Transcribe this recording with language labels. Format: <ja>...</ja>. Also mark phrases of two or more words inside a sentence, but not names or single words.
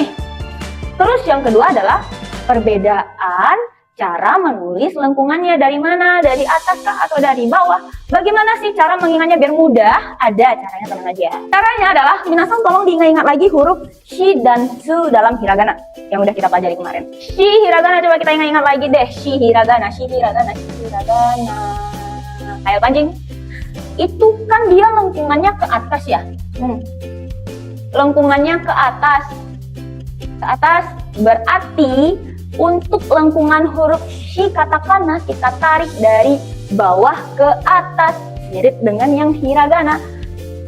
<id>Terus yang kedua adalah perbedaan cara menulis lengkungannya, dari mana, dari atas kah atau dari bawah. Bagaimana sih cara mengingatnya biar mudah? Ada caranya, teman aja. Caranya adalah minasang tolong diingat-ingat lagi huruf shi dan tsu dalam hiragana yang udah kita pelajari kemarin. Shi hiragana coba kita ingat-ingat lagi deh. Shi hiragana, shi hiragana, shi hiragana. Kayak pancing. Itu kan dia lengkungannya ke atas ya. Lengkungannya ke atas. Ke atas berarti untuk lengkungan huruf shi katakana kita tarik dari bawah ke atas, mirip dengan yang hiragana.</id>